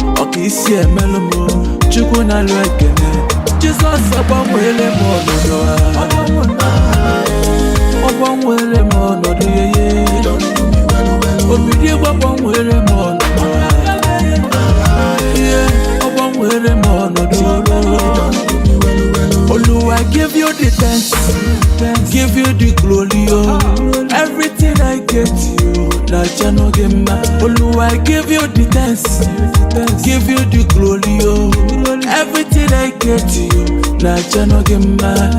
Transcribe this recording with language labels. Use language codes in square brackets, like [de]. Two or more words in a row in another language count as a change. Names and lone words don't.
[ig] Ọ ka isi emelụ m, Chukwu na-alụ ekene. Jizọs agbanweele m ọnọdụ a. Ọ gbanweele m ọnọdụ, yeye. Obi dị egwu agbanweele m ọnọdụ a. Yeah, ọ gbanweele m ọnọdụ a. [pcm] Oluwa, give you the thanks, give you the glory, oh. Everything I get, you, na Jah no give ma. Oluwa, give you the thanks, give you the glory, oh. Everything I get, you, na Jah no give ma.